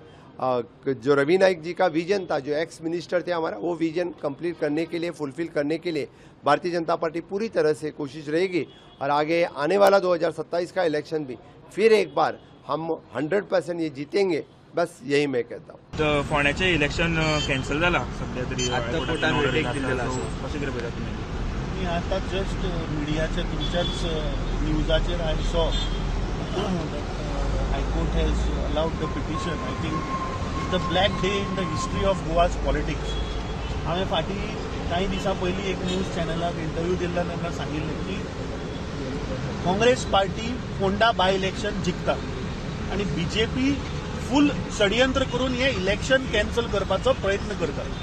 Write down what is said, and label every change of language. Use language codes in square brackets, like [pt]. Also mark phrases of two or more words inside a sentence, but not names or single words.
[hi] जो रवि नाइक जी का विजन था, जो [en] ex minister [hi] थे हमारा, वो विजन कंप्लीट करने के लिए, फुलफिल करने के लिए भारतीय जनता पार्टी पूरी तरह से कोशिश रहेगी। और आगे आने वाला 2027 का इलेक्शन भी फिर एक बार हम 100% ये जीतेंगे, बस यही मैं कहता हूँ। [kok] फोंड्याचे इलेक्शन कॅन्सल जाला सध्या तरी, आता कोर्टान वर्डिक्ट दिलेला आसा। कशें कितें पळयता तुमी? मी आता जस्ट मिडियाच्या तुमच्याच न्यूजाचेर [en] I saw High Court has allowed the petition. I think it's the black day in the history of Goa's politics. हांवें फाटीं काही दिसां पयलीं एक न्यूज चॅनलाक इंटरव्यू दिल्लो तेन्ना सांगिल्लें की काँग्रेस पार्टी फोंडा by election जिखता आनी बीजेपी फूल षडयंत्र करून हे इलेक्शन कॅन्सल करपाचो प्रयत्न करता.